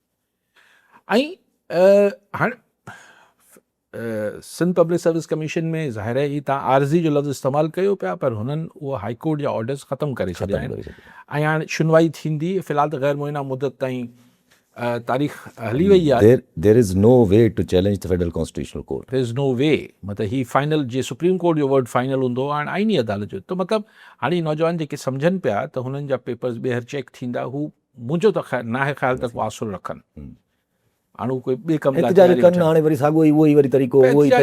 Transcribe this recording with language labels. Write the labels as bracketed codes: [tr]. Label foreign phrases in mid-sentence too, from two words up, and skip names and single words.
[sd] ऐं हाणे सिंध पब्लिक सर्विस कमीशन में ज़ाहिर आहे तव्हां आर्ज़ी जो लफ़्ज़ इस्तेमालु कयो पिया, पर हुननि उहो [en] high court [sd] जा ऑर्डर्स ख़तमु करे छॾिया आहिनि। ऐं हाणे सुनवाई थींदी, फ़िलहाल त ग़ैर मुइना मुदत ताईं तारीख़ हली वई आहे. [en] there is no way to challenge the federal constitutional court. there is no way. [sd] मतिलबु ही फाइनल जीअं सुप्रीम कोर्ट जो वर्ड फाइनल हूंदो हाणे आईनी अदालत जो. त मतिलबु हाणे नौजवान जेके सम्झनि पिया त हुननि जा पेपर्स ॿीहर चेक थींदा, हू मुंहिंजो त ख़ैर नाहे ख़्याल त को आसुर रखनि. हाणे हू कोई ॿिए कम लाइ एहतिजाज तयारी कनि, वठनि. हाणे वरी साॻियो ई उहो ई वरी तरीक़ो, उहो ई छा